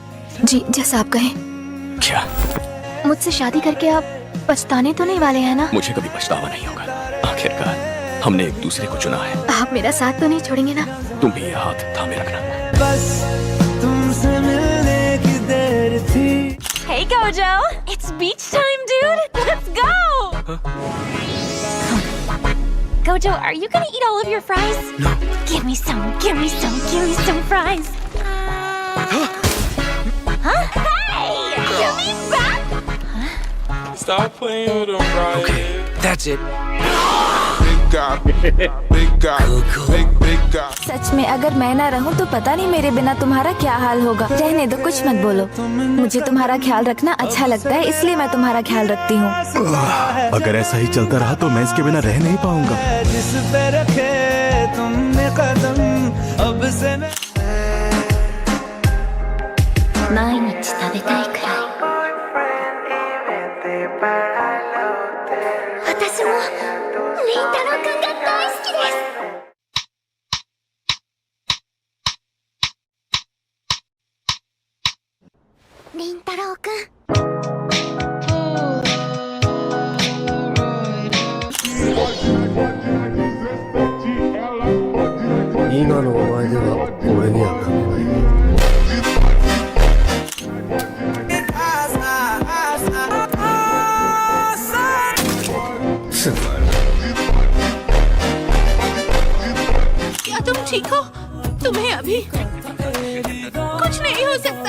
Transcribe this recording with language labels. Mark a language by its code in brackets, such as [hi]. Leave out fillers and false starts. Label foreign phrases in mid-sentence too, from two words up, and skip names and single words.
[hi] जी जैसा आप कहें। क्या मुझसे शादी करके आप पछताने तो नहीं वाले हैं ना? मुझे कभी पछतावा नहीं होगा। आखिरकार हमने एक दूसरे को चुना है। आप मेरा साथ तो नहीं छोड़ेंगे ना? तुम भी हाथ थामे रखना। बस तुमसे मिलने की देर थी। [en] Hey Gojo, it's beach time, dude. Let's go. Gojo, are you gonna eat all of your fries? No. Give me some. Give me some. Give me some fries. Huh? Hey, give me back. Stop playing with him, bro. Okay, that's it. Big guy. [hi] सच में अगर मैं ना रहूं तो पता नहीं मेरे बिना तुम्हारा क्या हाल होगा। रहने दो, कुछ मत बोलो। मुझे तुम्हारा ख्याल रखना अच्छा लगता है, इसलिए मैं तुम्हारा ख्याल रखती हूँ। अगर ऐसा ही चलता रहा तो मैं इसके बिना रह नहीं पाऊंगा। जिस पे रखे तुमने कदम अब से मैं [ja] 毎日食べたいくらい。私もりんたろうくんが大好きです。りんたろうくん。今のお前では俺には勝てない。 [hi] क्या तुम ठीक हो? तुम्हें अभी कुछ नहीं हो सकता।